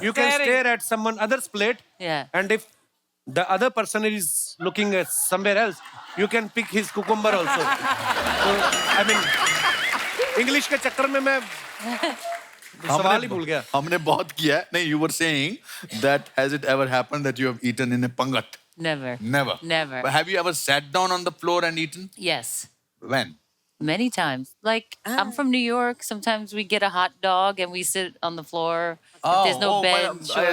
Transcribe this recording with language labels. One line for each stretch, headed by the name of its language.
English: You can stare at someone other's plate. Yeah. And if the other person is looking at somewhere else, you can pick his cucumber also. So, I mean,
Hindi: English के चक्कर में मैं सवाल ही भूल गया। हमने बहुत किया है।
English: नहीं, you were saying that has it ever happened that you have eaten in a pangat? Never. Never. Never. But have you ever sat down on the floor and eaten? Yes. When? Many times. Like, I'm from New York. Sometimes we get a hot dog and we sit on the floor. If there's no bench.